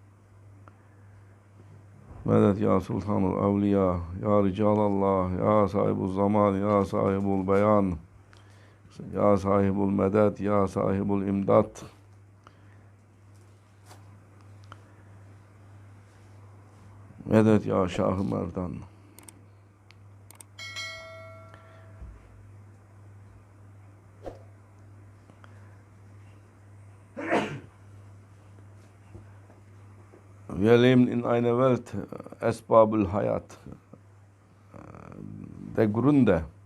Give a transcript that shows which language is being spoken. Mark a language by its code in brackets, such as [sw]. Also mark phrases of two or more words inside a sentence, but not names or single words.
[tr] Medet ya sultanul evliya, ya ricalallah, ya sahibul zaman, ya sahibul beyan, ya sahibul medet, ya sahibul imdat. Medet ya Şah-ı Merdan. [de] Wir leben in einer Welt, [tr] Esbabul Hayat, [de] der Gründe.